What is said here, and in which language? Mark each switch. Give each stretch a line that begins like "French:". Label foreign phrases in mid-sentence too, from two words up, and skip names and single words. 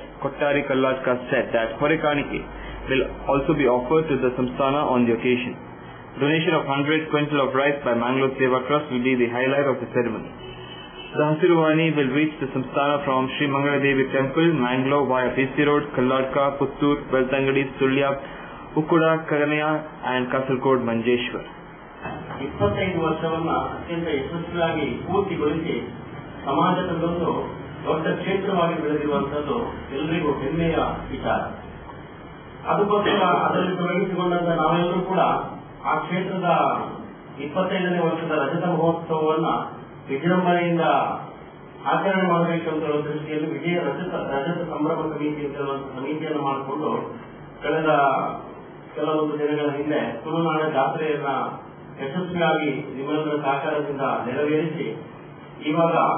English: Kothari Kallatka said that Hore Kanike will also be offered to the Samsthana on the occasion. Donation of 100 quintal of rice by Mangalore Seva Trust will be the highlight of the ceremony. The Hasiruvani will reach the Samsthana from Sri Mangala Devi Temple, Mangalore via PC Road, Kalladka, Puttur, Beltangadi, Sulya, Ukkuda, Karanaya and Kasargod Manjeshwar.
Kannada: 25 ವರ್ಷವನ್ನ ಅತ್ಯಂತ ಯಶಸ್ವಿಯಾಗಿ ಪೂರ್ತಿಗೊಳಿಸಿ ಸಮಾಜದಲ್ಲೊಂದು ದೊಡ್ಡ ಕ್ಷೇತ್ರವಾಗಿ ಬೆಳೆದಿರುವಂತದ್ದು ಎಲ್ಲರಿಗೂ ಹೆಮ್ಮೆಯ ವಿಚಾರ. ಅದಕ್ಕೋಸ್ಕರ ಅದರಲ್ಲಿ ತೊಡಗಿಸಿಕೊಂಡಂತ ನಾವೆಲ್ಲರೂ ಕೂಡ ಆ ಕ್ಷೇತ್ರದ 25ನೇ ವರ್ಷದ ರಜತ ಮಹೋತ್ಸವವನ್ನ ವಿಜೃಂಭಣೆಯಿಂದ ಆಚರಣೆ ಮಾಡಬೇಕು ಅಂತ ಹೇಳುವ ದೃಷ್ಟಿಯಲ್ಲಿ ವಿಜಯ ರಜತ ಸಂಭ್ರಮ ಸಮಿತಿ ಅಂತ ಹೇಳುವಂತಹ ಸಮಿತಿಯನ್ನು ಮಾಡಿಕೊಂಡು ಕಳೆದ ಕೆಲವೊಂದು ದಿನಗಳ ಹಿಂದೆ ತುಳುನಾಡ ಜಾತ್ರೆಯನ್ನ ಯಶಸ್ವಿಯಾಗಿ ನಿಮ್ಮೆಲ್ಲರ ಸಹಕಾರದಿಂದ ನೆರವೇರಿಸಿ ಇವಾಗ